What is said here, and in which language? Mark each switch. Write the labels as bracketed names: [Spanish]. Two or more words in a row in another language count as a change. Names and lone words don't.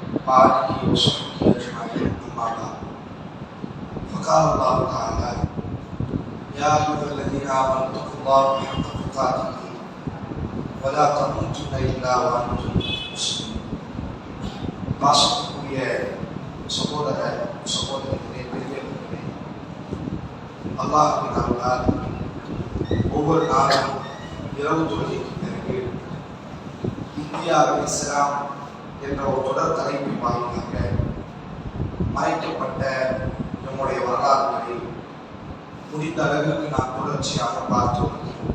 [Arabic] وآله وصحبه أجمعين أما بعد فقال الله تعالى يا أيها الذين آمنوا اتقوا الله حق تقاته ولا تموتن إلا وأنتم مسلمون. [Tamil] பாசத்துக்குரிய சகோதரர்களே பெரியவர்களே, அல்லாஹ்வின் அருளால் ஒவ்வொரு நாளும் இரவு தொழுகைக்கு பிறகு இந்தியாவில் இஸ்லாம் என்ற ஒரு தொடர் தலைப்பின் வாயிலாக மறைக்கப்பட்ட நம்முடைய வரலாறுகளை முடிந்த அளவிற்கு நாம் தொடர்ச்சியாக பார்த்து வருகிறோம்.